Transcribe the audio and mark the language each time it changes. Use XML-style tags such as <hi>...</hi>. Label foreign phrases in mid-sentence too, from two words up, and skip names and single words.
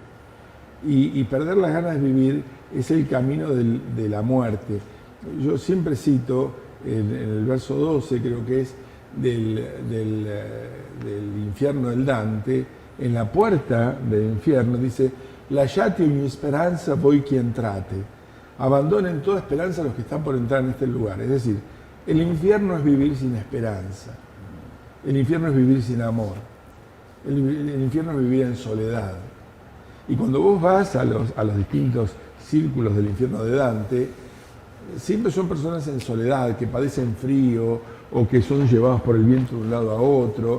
<es>Y perder las ganas de vivir es el camino de la muerte. Yo siempre cito en el verso 12, creo que es del infierno del Dante, en la puerta del infierno dice:</es> <it>lasciate ogni speranza voi chi entrate.</it> <es>Abandonen toda esperanza los que están por entrar en este lugar. Es decir, el infierno es vivir sin esperanza. El infierno es vivir sin amor. El infierno es vivir en soledad. Y cuando vos vas a los distintos círculos del infierno de Dante, siempre son personas en soledad, que padecen frío o que son llevados por el viento de un lado a otro.</es>